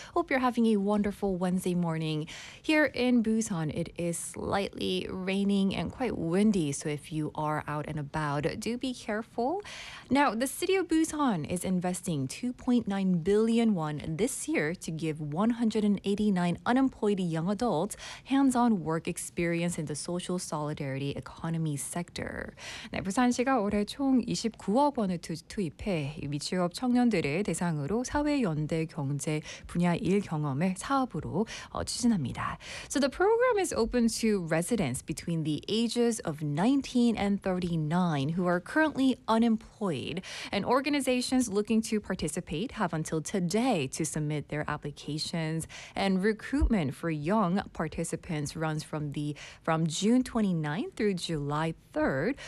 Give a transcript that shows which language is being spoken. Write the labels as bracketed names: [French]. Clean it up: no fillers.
[English] Hope you're having a wonderful Wednesday morning. Here in Busan, it is slightly raining and quite windy, so if you are out and about, do be careful. Now, the city of Busan is investing 2.9 billion won this year to give 189 unemployed young adults hands-on work experience in the social solidarity economy sector. [Korean] 네, 부산시가 올해 총 29억 원을 투입해 미취업 청년들을 대상으로 사회연대 경제 분야 일 경험을 사업으로 추진합니다. [English] So the program is open to residents between the ages of 19 and 39 who are currently unemployed. And organizations looking to participate have until today to submit their applications, and recruitment for young participants runs from June 29th through July 3rd.